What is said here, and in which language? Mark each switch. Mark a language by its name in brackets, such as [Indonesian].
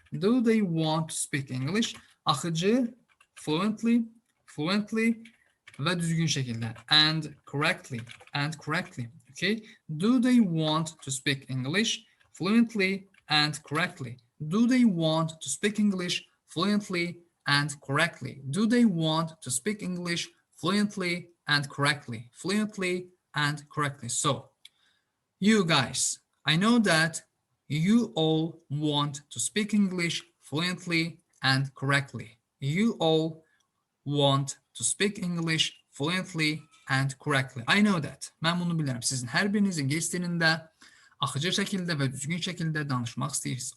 [English] Do they want to speak English? [Azerbaijani] Axıcı, fluently və düzgün şəkildə. [English] And correctly. Okay? Do they want to speak English fluently and correctly? Do they want to speak English fluently and correctly? Do they want to speak English fluently and correctly? Fluently and correctly. So, you guys, I know that you all want to speak English fluently and correctly. You all want to speak English fluently and correctly. I know that. [Azerbaijani] Mən bunu bilirəm. Sizin hər biriniz ingilis dilində axıcı şəkildə və düzgün şəkildə danışmaq istəyirsiniz.